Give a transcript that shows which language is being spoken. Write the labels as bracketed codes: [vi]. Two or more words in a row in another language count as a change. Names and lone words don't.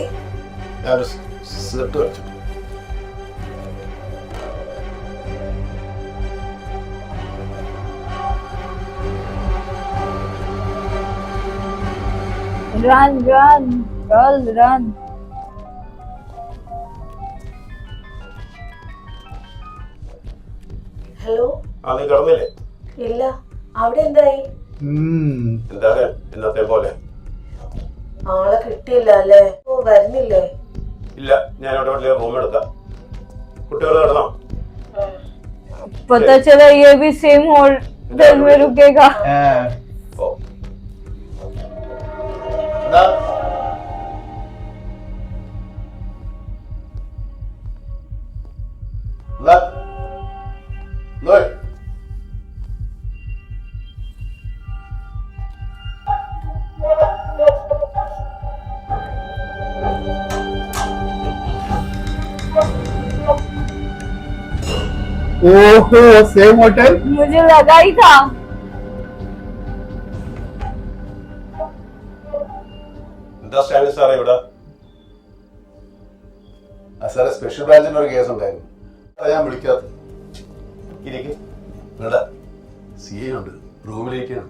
[ml] ഞാനൊരു സെറ്റ് വെച്ചു. [en] Run, run, girl, run. [ml] ഹലോ. ആ, നീ കിടന്നില്ലേ? ഇല്ല, അവിടെ എന്തായി? എന്താണ് ഇന്നത്തെ പോലെ? ആളെ കിട്ടിയില്ല അല്ലേ? ഓ, വരുന്നില്ലേ? ഇല്ല, ഞാൻ ഇവിടെ വലിയ റൂം എടുക്കാം. കുട്ടികൾ കിടന്നോ? [hi] पता चला ये भी [en] same hotel [hi] में रुकेगा. [ml] ഓ, എന്താ? എന്താ? നോയ്. [hi] ओहो, [en] same hotel. [hi] मुझे लगा ही था. [ml] എന്താ സ്റ്റാൻലി സാറേ ഇവിടെ? ആ സാറേ, സ്പെഷ്യൽ ബ്രാഞ്ചിന്റെ ഒരു കേസ് ഉണ്ടായിരുന്നു. അതാ ഞാൻ വിളിക്കാത്തത്. ഇരിക്കും. നിങ്ങളുടെ CA ഉണ്ട്, റൂമിലേക്കാണ്.